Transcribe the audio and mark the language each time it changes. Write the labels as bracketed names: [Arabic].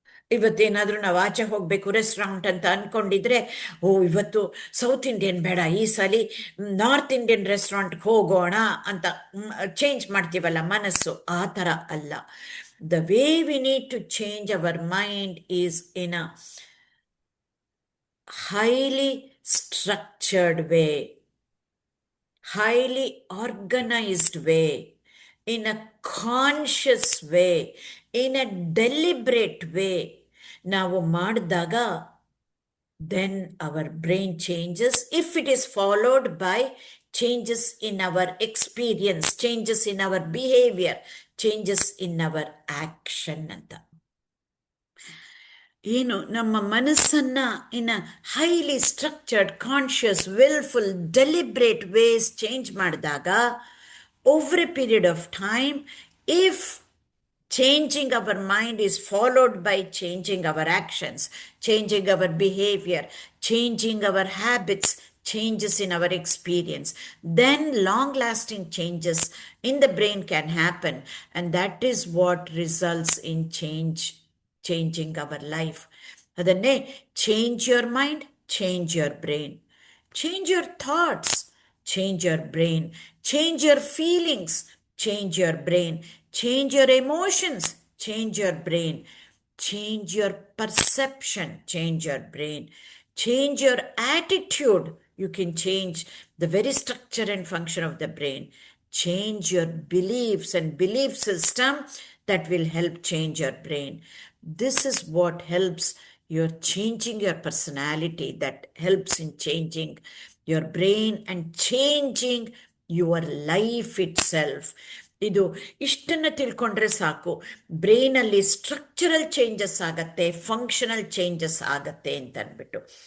[Kannada] ಇವತ್ತೇನಾದರೂ ನಾವು ಆಚೆ ಹೋಗಬೇಕು ರೆಸ್ಟೋರೆಂಟ್ ಅಂತ ಅಂದ್ಕೊಂಡಿದ್ರೆ, ಇವತ್ತು ಸೌತ್ ಇಂಡಿಯನ್ ಬೇಡ, ಈ ಸಲ ನಾರ್ತ್ ಇಂಡಿಯನ್ ರೆಸ್ಟೋರೆಂಟ್ಗೆ ಹೋಗೋಣ ಅಂತ ಚೇಂಜ್ ಮಾಡ್ತೀವಲ್ಲ ಮನಸ್ಸು. ಆ ಥರ ಅಲ್ಲ. [English] The way we need to change our mind is in a highly structured way, highly organized way, in a conscious way, in a deliberate way. [Kannada] ನಾವು ಮಾಡಿದಾಗ [English] then our brain changes, if it is followed by changes in our experience, changes in our behavior, changes in our action ಅಂತ. [Kannada] ಏನು ನಮ್ಮ ಮನಸ್ಸನ್ನ [English] in a highly structured, conscious, wilful, deliberate ways change [Kannada] ಮಾಡಿದಾಗ, [English] Over a period of time, if Changing our mind is followed by changing our actions, changing our behavior, changing our habits, changes in our experience. Then long lasting changes in the brain can happen, and that is what results in changing our life. [Kannada] ಅದನ್ನೇ [English] change your mind, change your brain. Change your thoughts, change your brain. Change your feelings, change your brain. Change your emotions, change your brain. Change your perception, change your brain. Change your attitude. You can change the very structure and function of the brain. Change your beliefs and belief system, that will help change your brain. This is what helps you're changing your personality, that helps in changing your brain and changing your life itself. [Kannada] ಇದು ಇಷ್ಟನ್ನು ತಿಳ್ಕೊಂಡ್ರೆ ಸಾಕು, ಬ್ರೈನಲ್ಲಿ structural changes ಆಗತ್ತೆ, functional changes ಆಗತ್ತೆ ಅಂತ ಅಂದ್ಬಿಟ್ಟು.